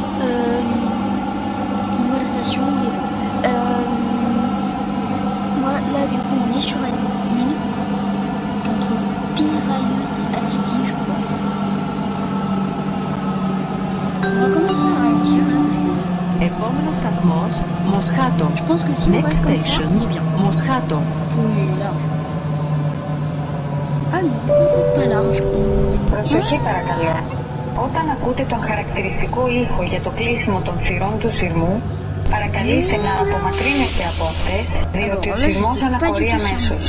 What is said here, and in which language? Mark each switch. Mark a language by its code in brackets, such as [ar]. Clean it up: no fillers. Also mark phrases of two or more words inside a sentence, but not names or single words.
[fr] Une nouvelle station, mais bon. Moi là du coup on est sur la ligne 1 entre Piraeus et Attiki je crois. On va commencer à ralentir là parce que... [el] Επόμενος σταθμός, Μοσχάτο. [fr] Je pense que si on [en] Next [fr] reste comme ça, [en] station, [fr] on est bien. [el] Μοσχάτο. [fr] Oui, large. Ah non, peut-être pas large. [el] Προσοχή παρακαλώ. Όταν ακούτε τον χαρακτηριστικό ήχο για το κλείσιμο των θυρών του σειρμού, παρακαλείστε να απομακρύνεστε από αυτές, διότι ο σειρμός αναχωρεί αμέσως.